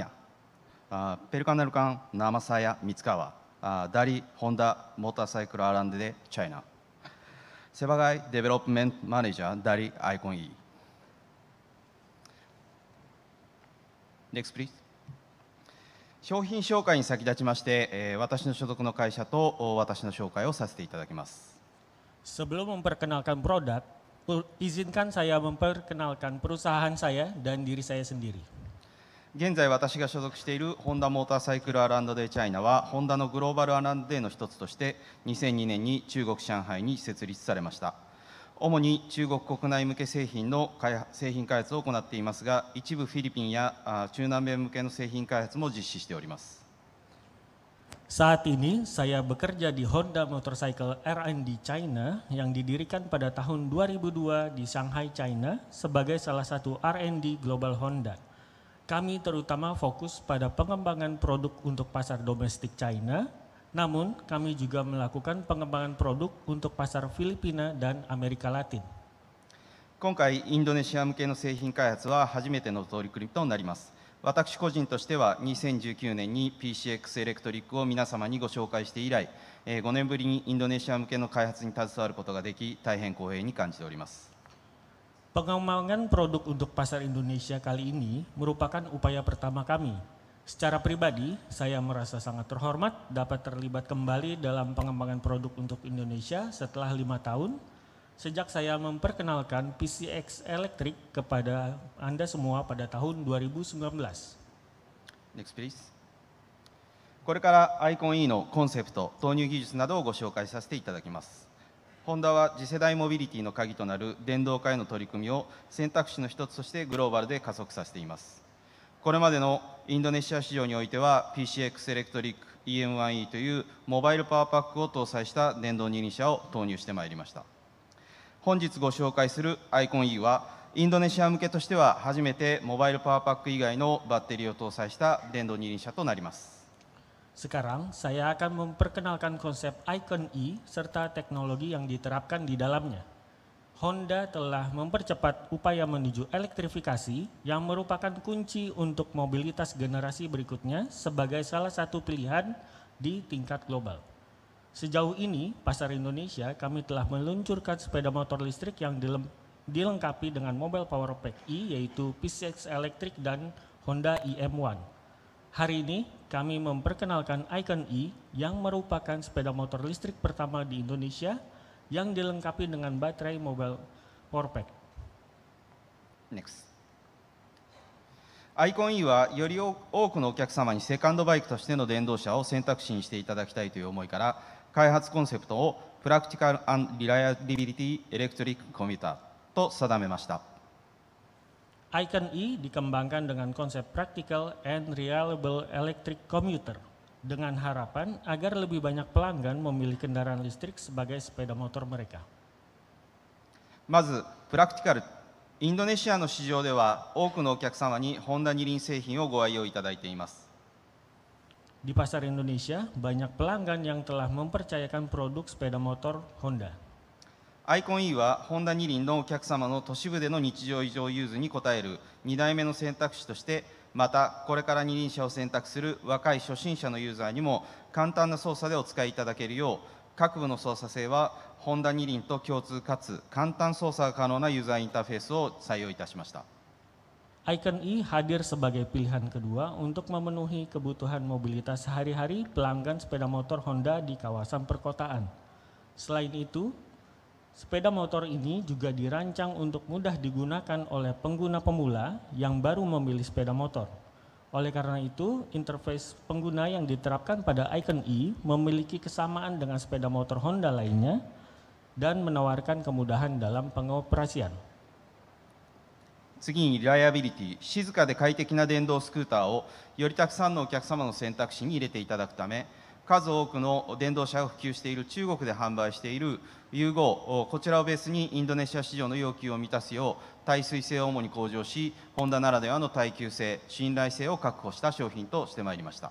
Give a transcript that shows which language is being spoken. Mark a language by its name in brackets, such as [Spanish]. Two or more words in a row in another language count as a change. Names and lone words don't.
[Indonesian] Perkenalkan nama saya Mitsukawa dari Honda Motorcycle R&D China. Sebagai [English] Development Manager [Indonesian] dari Icon E. [English] Next, please. [Japanese] 商品紹介に先立ちまして、私の所属の会社と私の紹介をさせていただきます。 [Indonesian] Sebelum memperkenalkan produk, izinkan saya memperkenalkan perusahaan saya dan diri saya sendiri. [Japanese] 現在私が所属しているホンダモーターサイクル R&D チャイナはホンダのグローバル R&D の一つとして2002年に中国上海に設立されました。主に中国国内向け製品の製品開発を行っていますが、一部フィリピンや中南米向けの製品開発も実施しております。 [Indonesian] Saat ini saya bekerja di Honda Motorcycle R&D China yang didirikan pada tahun 2002 di Shanghai, China sebagai salah satu R&D Global Honda. Kami terutama fokus pada pengembangan produk untuk pasar domestik China, namun kami juga melakukan pengembangan produk untuk pasar Filipina dan Amerika Latin. [Japanese] 今回インドネシア向けの製品開発は初めての取り組みとなります。私個人としては2019年に PCX エレクトリックを皆様にご紹介して以来、5年ぶりにインドネシア向けの開発に携わることができ、大変光栄に感じております。 [Indonesian] Pengembangan produk untuk pasar Indonesia kali ini merupakan upaya pertama kami. Secara pribadi, saya merasa sangat terhormat dapat terlibat kembali dalam pengembangan produk untuk Indonesia setelah 5 tahun, sejak saya memperkenalkan PCX Electric kepada Anda semua pada tahun 2019. [English] Next, please. [Japanese] これからアイコン E のコンセプト、投入技術などをご紹介させていただきます。ホンダは次世代モビリティの鍵となる電動化への取り組みを選択肢の一つとしてグローバルで加速させています。これまでのインドネシア市場においては PCX エレクトリック EM1E というモバイルパワーパックを搭載した電動二輪車を投入してまいりました。本日ご紹介するアイコン E はインドネシア向けとしては初めてモバイルパワーパック以外のバッテリーを搭載した電動二輪車となります。 [Indonesian] Sekarang saya akan memperkenalkan konsep Icon E serta teknologi yang diterapkan di dalamnya. Honda telah mempercepat upaya menuju elektrifikasi yang merupakan kunci untuk mobilitas generasi berikutnya sebagai salah satu pilihan di tingkat global. Sejauh ini, pasar Indonesia kami telah meluncurkan sepeda motor listrik yang dilengkapi dengan Mobile Power Pack E yaitu PCX Electric dan Honda EM1. Hari ini kami memperkenalkan Icon E yang merupakan sepeda motor listrik pertama di Indonesia yang dilengkapi dengan baterai Mobile Power Pack. [English] Next. [Japanese] アイコン E はより多くのお客様にセカンドバイクとしての電動車を選択肢にしていただきたいという思いから開発コンセプトを [English] Practical & Reliability Electric Commuter [Japanese] と定めました。 [Indonesian] Icon E dikembangkan dengan konsep [English] practical and reliable electric commuter [Indonesian] dengan harapan agar lebih banyak pelanggan memilih kendaraan listrik sebagai sepeda motor mereka. [Japanese] まずプラクティカル、インドネシアの市場では多くのお客様にホンダ二輪製品をご愛用いただいています。 [Indonesian] Di pasar Indonesia banyak pelanggan yang telah mempercayakan produk sepeda motor Honda. [Japanese] アイコン E はホンダ二輪のお客様の都市部での日常異常ユーズに応える2代目の選択肢として、またこれから二輪車を選択する若い初心者のユーザーにも簡単な操作でお使いいただけるよう各部の操作性はホンダ二輪と共通かつ簡単操作が可能なユーザーインターフェースを採用いたしました。 [Indonesian] Icon E hadir sebagai pilihan kedua untuk memenuhi kebutuhan mobilitas sehari-hari pelanggan sepeda motor Honda di kawasan perkotaan. Selain itu, sepeda motor ini juga dirancang untuk mudah digunakan oleh pengguna pemula yang baru memilih sepeda motor. Oleh karena itu, interface pengguna yang diterapkan pada Icon E memiliki kesamaan dengan sepeda motor Honda lainnya dan menawarkan kemudahan dalam pengoperasian. [Japanese] 次にリライアビリティ、静かで快適な電動スクーターをよりたくさんのお客様の選択肢に入れていただくため、数多くの電動車が普及している中国で販売している U5、こちらをベースにインドネシア市場の要求を満たすよう耐水性を主に向上し、ホンダならではの耐久性、信頼性を確保した商品としてまいりました。